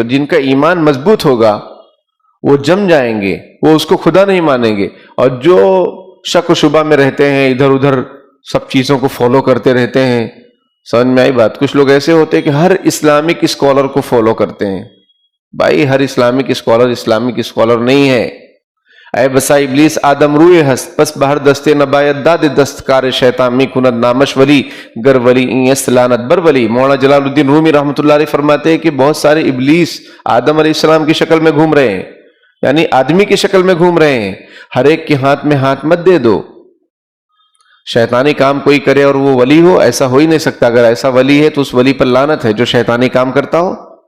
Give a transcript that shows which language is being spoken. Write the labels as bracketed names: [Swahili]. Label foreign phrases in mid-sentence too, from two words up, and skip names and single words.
[Urdu] جن کا ایمان مضبوط ہوگا وہ جم جائیں گے، وہ اس کو خدا نہیں مانیں گے، اور جو شک و شبہ میں رہتے ہیں، ادھر ادھر سب چیزوں کو فالو کرتے رہتے ہیں، سمجھ میں آئی بات، کچھ لوگ ایسے ہوتے ہیں کہ ہر [English] Islamic scholar [Urdu] کو فالو کرتے ہیں، بھائی ہر [English] Islamic scholar [Urdu] نہیں ہے، [Persian] اے بسا ابلیس آدم روئے ہست، پس بہر دستے نبایت داد دستکار شیطان می کند نامش ولی گر ولی این است لعنت بر ولی۔ [Urdu] مولانا جلال الدین رومی رحمۃ اللہ علیہ فرماتے ہیں کہ بہت سارے ابلیس آدم علیہ السلام کی شکل میں گھوم رہے ہیں، یعنی آدمی کی شکل میں گھوم رہے ہیں، ہر ایک کے ہاتھ میں ہاتھ مت دے دو، شیطانی کام کوئی کرے اور وہ ولی ہو، ایسا ہو ہی نہیں سکتا، اگر ایسا ولی ہے تو اس ولی پر لعنت ہے جو شیطانی کام کرتا ہو۔